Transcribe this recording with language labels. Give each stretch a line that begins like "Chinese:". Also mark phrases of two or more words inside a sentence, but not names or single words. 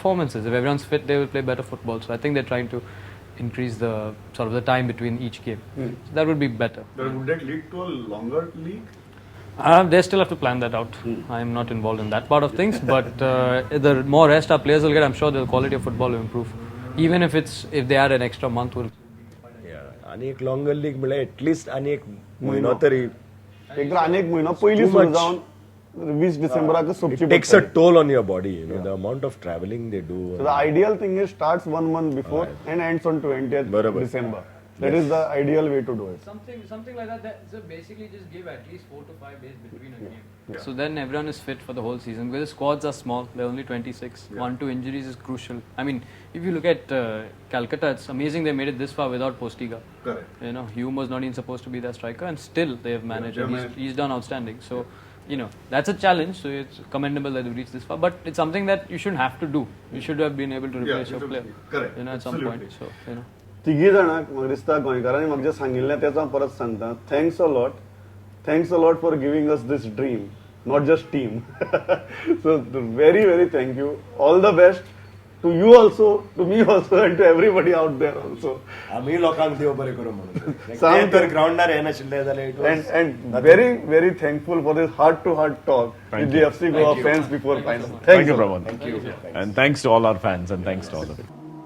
English: If everyone's fit, they will play better football. So I think they're trying to increase the sort of the time between each game. So that would be better. But would that lead to a longer league They still have to plan that out. I'm not involved in that part of things, but the more rest our players will get, I'm sure the quality of football will improve. Even if they add an extra month, will.
Konkani: आणि एक
English: longer league
Konkani: म्हळ्यार एटलीस्ट आणि एक म्हयनो तरी एक अनेक महिना पहिली
English: Too
Konkani: सुरू
English: much.
Konkani: जावन 20 डिसेंबराक सोपची
English: it takes a toll on your body, you know, the amount of traveling they do. So the ideal thing is starts 1 month before and ends on 20th Barabar. December. That is the ideal way to do it. Something like that. So basically, just give at least 4 to 5 days between a game. So then everyone is fit for the whole season because the squads are small. They're only 26. 1-2 injuries is crucial. I mean, if you look at Calcutta, it's amazing they made it this far without Postiga. Correct. You know, Hume was not even supposed to be their striker, and still they have managed. they and managed. he's done outstanding. So, you know, that's a challenge. So it's commendable that they've reached this far. But it's something that you shouldn't have to do. You should have been able to replace your player. Correct. You know, at some Absolutely. point. So, you know.
Konkani: तिघी जाणांक म्हाका दिसता गोंयकारांनी म्हाका जे सांगिल्लें तेच हांव परत सांगता
English: Thanks a lot for giving us this dream not just team so very very thank you all the best to you also to me also and to everybody out there also
Konkani: आम्ही लोकांक देव बरें करूं म्हणून सांग तर ग्राउंडार हे नाशिल्ले जाल्यार
English: it was and very very thankful for this heart to heart talk with the FC Goa fans before final. Thank you, Pravan. And thanks to all our fans and thanks to all of you.